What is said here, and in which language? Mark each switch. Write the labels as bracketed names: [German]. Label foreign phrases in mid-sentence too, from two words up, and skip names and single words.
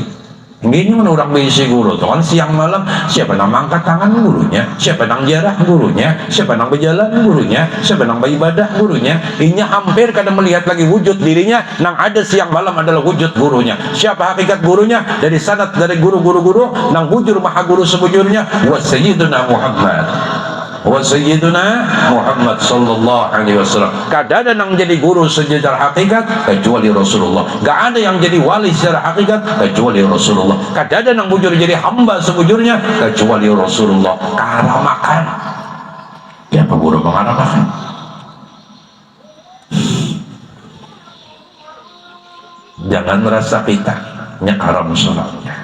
[Banjar] Ini orang berisi guru tuh kan siang malam siapa nang angkat tangan gurunya, siapa nang jarah gurunya, siapa nang berjalan gurunya, siapa nang beribadah gurunya. Ini hampir kadang melihat lagi wujud dirinya nang ada siang malam adalah wujud gurunya. Siapa hakikat gurunya? Dari sanad dari guru-guru nang bujur maha guru sebujurnya [Arabic] وسيدنا محمد. وسيدنا محمد صلى الله عليه وسلم. [Banjar] Kada ada yang jadi guru secara hakikat kecuali Rasulullah. [Indonesian] Gak ada yang jadi wali secara hakikat kecuali Rasulullah. [Banjar] Kada ada yang bujur jadi hamba sebujurnya kecuali Rasulullah. Karamakan. Siapa guru mengaramakan? Jangan merasa kita nyakaram sholatnya.